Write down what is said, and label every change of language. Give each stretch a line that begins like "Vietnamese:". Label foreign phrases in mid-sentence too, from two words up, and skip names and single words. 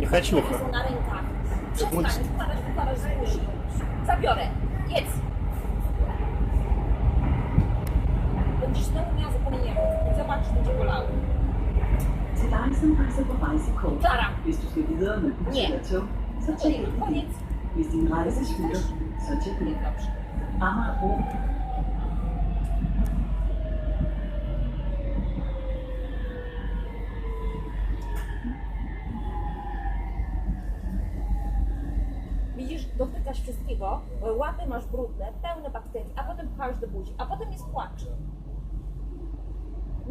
Polish: Nie haciucha. Są na rękach. Sekund- Przestań, wkładasz z buzi. Zabiorę. Jedz. Będziesz znowu miała zapomnienie. Zobacz, będzie bolało.
Danish: Til dig, som rejser på rejsekort. Klara, Hvis du skal videre med bus
Polish: Nie.
Danish: eller tog, så tjek
Polish: koniec,
Danish: din.
Polish: koniec.
Danish: Hvis din rejse slutter, så tjek
Polish: Nie,
Danish: din.
Polish: dobrze. Amagerbro. Widzisz, dotykasz wszystkiego, łapy masz brudne, pełne bakterii, a potem pchasz do buzi, a potem jest płacz.